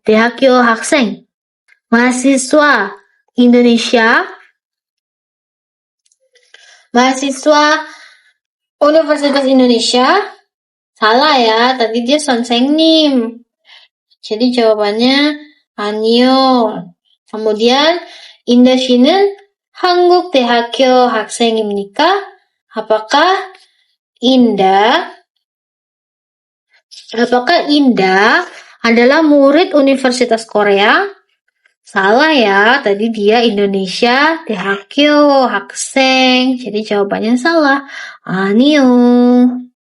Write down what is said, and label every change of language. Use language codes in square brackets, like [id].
[ko] 대학교 학생, [id] mahasiswa Indonesia, mahasiswa Universitas Indonesia? Salah ya, tadi dia 선생님. Jadi jawabannya 아니요. [ko] kemudian 인도시는 한국대학교 학생입니까? [id] Apakah Indah adalah murid Universitas Korea? Salah ya, tadi dia Indonesia [ko] 대학교 학생. [id] Jadi jawabannya salah. 아니요.